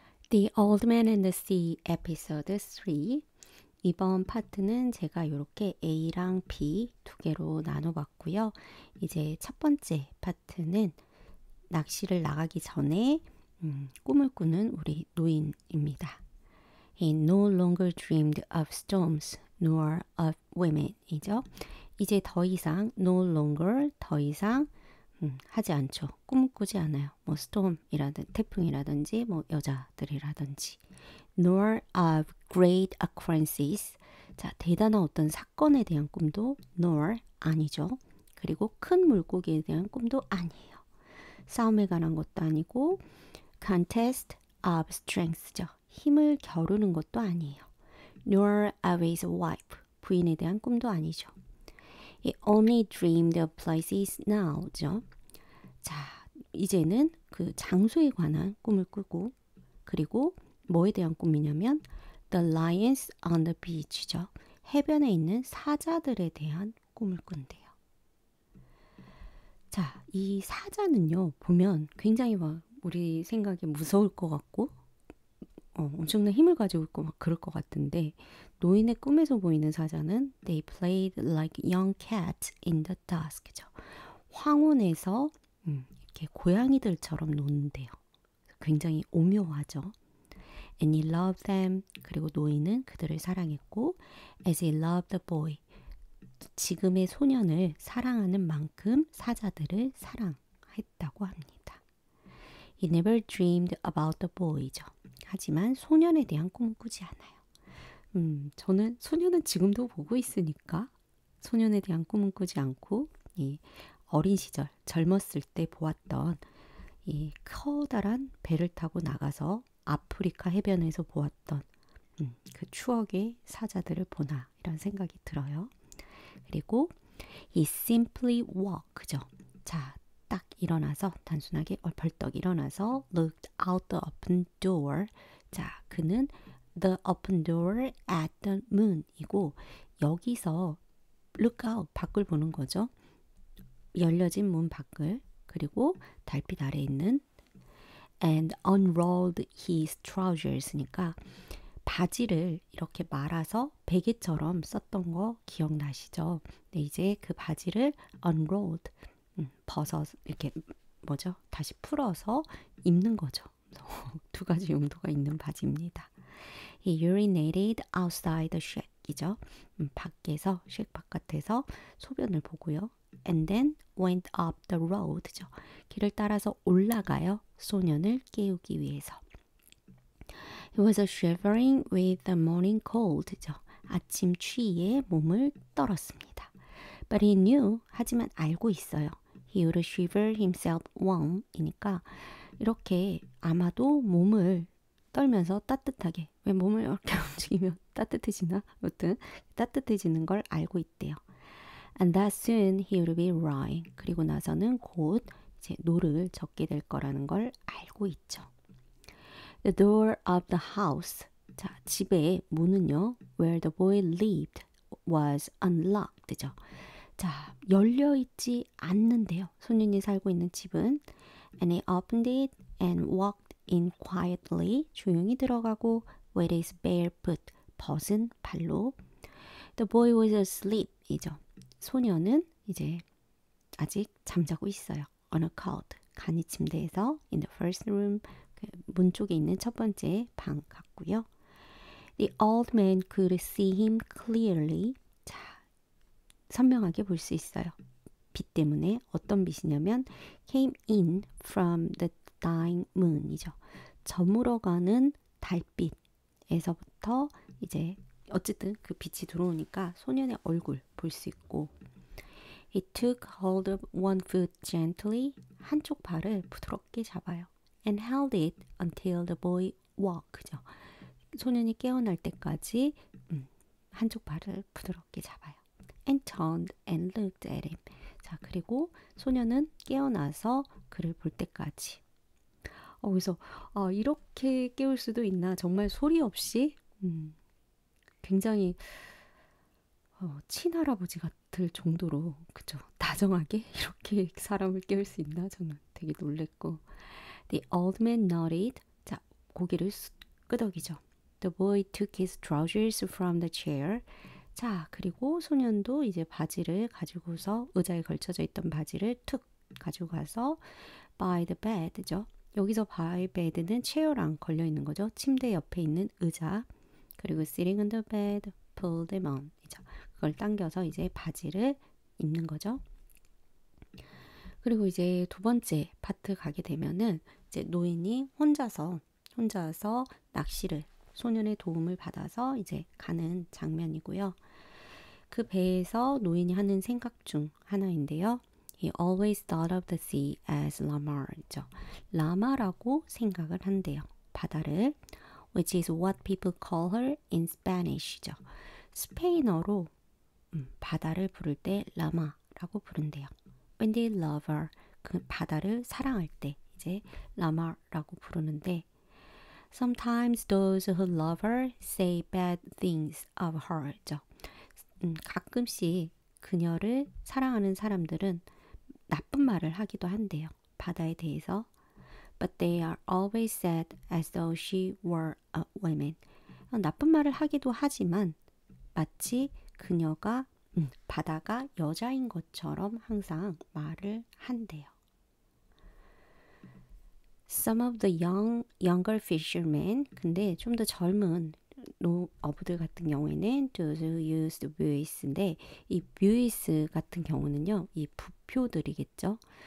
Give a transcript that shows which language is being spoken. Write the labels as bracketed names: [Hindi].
[English] The Old Man and the Sea 에피소드 3. [Korean] 이번 파트는 제가 이렇게 A랑 B 두 개로 나눠봤고요. 이제 첫 번째 파트는 낚시를 나가기 전에 꿈을 꾸는 우리 노인입니다. [English] He no longer dreamed of storms nor of women 이죠. [Korean] 이제 더 이상 [English] no longer [Korean] 더 이상 하지 않죠. 꿈꾸지 않아요. 뭐 storm이라든지 태풍이라든지 뭐 여자들이라든지 [English] nor of great occurrences [Korean] 자 대단한 어떤 사건에 대한 꿈도 [English] nor [Korean] 아니죠. 그리고 큰 물고기에 대한 꿈도 아니에요. 싸움에 관한 것도 아니고 [English] contest of strength [Korean] 죠. 힘을 겨루는 것도 아니에요. [English] nor of his wife [Korean] 부인에 대한 꿈도 아니죠. [English] He only dreamed of places now죠. [Korean] 자, 이제는 그 장소에 관한 꿈을 꾸고 그리고 뭐에 대한 꿈이냐면 [English] The lions on the beach [Korean] 죠. 해변에 있는 사자들에 대한 꿈을 꾼대요. 자, 이 사자는요. 보면 굉장히 막 우리 생각에 무서울 것 같고 엄청난 힘을 가지고 있고 막 그럴 것 같은데 노인의 꿈에서 보이는 사자는 [English] They played like young cats in the dusk [Korean] 죠. 황혼에서 이렇게 고양이들처럼 노는데요. 굉장히 오묘하죠. [English] And he loved them. [Korean] 그리고 노인은 그들을 사랑했고 [English] as he loved the boy. [Korean] 지금의 소년을 사랑하는 만큼 사자들을 사랑했다고 합니다. [English] He never dreamed about the boy죠. [Korean] 하지만 소년에 대한 꿈은 꾸지 않아요. 저는 소년은 지금도 보고 있으니까 소년에 대한 꿈은 꾸지 않고 이 어린 시절 젊었을 때 보았던 이 커다란 배를 타고 나가서 아프리카 해변에서 보았던 그 추억의 사자들을 보나 이런 생각이 들어요. 그리고 [English] he simply walk죠. [Korean] 자, 딱 일어나서 단순하게 벌떡 일어나서 [English] looked out the open door. [Korean] 자, 그는 [English] the open door at the moon [Korean] 이고 여기서 [English] look out [Korean] 밖을 보는 거죠. 열려진 문 밖을 그리고 달빛 아래에 있는 [English] and unrolled his trousers [Korean] 니까 바지를 이렇게 말아서 베개처럼 썼던 거 기억나시죠? 네, 이제 그 바지를 [English] unrolled [Korean] 벗어 이렇게 뭐죠? 다시 풀어서 입는 거죠. 두 가지 용도가 있는 바지입니다. [English] He urinated outside the shack이죠. [Korean] 밖에서 쉑 바깥에서 소변을 보고요. [English] And then went up the road죠. [Korean] 길을 따라서 올라가요. 소년을 깨우기 위해서. [English] He was shivering with the morning cold죠. [Korean] 아침 추위에 몸을 떨었습니다. [English] But he knew [Korean] 하지만 알고 있어요. [English] He would shiver himself warm [Korean] 이니까 이렇게 아마도 몸을 떨면서 따뜻하게 왜 몸을 이렇게 움직이면 따뜻해지나? 아무튼 따뜻해지는 걸 알고 있대요. [English] And that soon he would be right. [Korean] 그리고 나서는 곧 이제 노를 젓게 될 거라는 걸 알고 있죠. [English] The door of the house. [Korean] 자, 집의 문은요. [English] Where the boy lived was unlocked죠. [Korean] 자, 열려 있지 않는데요. 소년이 살고 있는 집은 [English] And he opened it and walked in quietly. [Korean] 조용히 들어가고 [English] with his bare foot. [Korean] 벗은 발로. [English] The boy was asleep. 이죠. [Korean] 소년은 이제 아직 잠자고 있어요. [English] On a cot. [Korean] 간이 침대에서 [English] in the first room. [Korean] 문 쪽에 있는 첫 번째 방 같고요. [English] The old man could see him clearly. [Korean] 자, 선명하게 볼 수 있어요. 빛 때문에 어떤 빛이냐면 [English] came in from the dying moon [Korean] 이죠. 저물어가는 달빛에서부터 이제 어쨌든 그 빛이 들어오니까 소년의 얼굴 볼 수 있고 [English] He took hold of one foot gently. [Korean] 한쪽 발을 부드럽게 잡아요. [English] And held it until the boy walk죠. [Korean] 소년이 깨어날 때까지 한쪽 발을 부드럽게 잡아요. [English] And turned and looked at him. [Korean] 자, 그리고 소년은 깨어나서 그를 볼 때까지. 그래서 이렇게 깨울 수도 있나? 정말 소리 없이 굉장히 친할아버지 같을 정도로 그죠? 다정하게 이렇게 사람을 깨울 수 있나? 저는 되게 놀랬고 [English] The old man nodded. [Korean] 자, 고개를 끄덕이죠. [English] The boy took his trousers from the chair. [Korean] 자, 그리고 소년도 이제 바지를 가지고서 의자에 걸쳐져 있던 바지를 툭 가지고 가서 [English] by the bed [Korean] 죠. 여기서 [English] by bed [Korean] 는 체어랑 걸려 있는 거죠. 침대 옆에 있는 의자. 그리고 [English] sitting on the bed, pull them on. [Korean] 이죠. 그걸 당겨서 이제 바지를 입는 거죠. 그리고 이제 두 번째 파트 가게 되면은 이제 노인이 혼자서 낚시를 소년의 도움을 받아서 이제 가는 장면이고요. 그 배에서 노인이 하는 생각 중 하나인데요. [English] He always thought of the sea as lamar죠. [Korean] 라마라고 생각을 한대요. 바다를. [English] Which is what people call her in Spanish죠. [Korean] 스페인어로 바다를 부를 때 라마라고 부른대요. [English] When they love her, [Korean] 그 바다를 사랑할 때 이제 라마라고 부르는데 [English] Sometimes those who love her say bad things of her죠. [Korean] 가끔씩 그녀를 사랑하는 사람들은 나쁜 말을 하기도 한대요. 바다에 대해서. [English] But they are always said as though she were a woman. [Korean] 나쁜 말을 하기도 하지만 마치 그녀가 바다가 여자인 것처럼 항상 말을 한대요. [English] Some of the younger fishermen, [Korean] 근데 좀 더 젊은 어부들 같은 경우에는 [English] those who used buoys [Korean] 인데 이 buoys 같은 경우는요, 이 부표들이겠죠.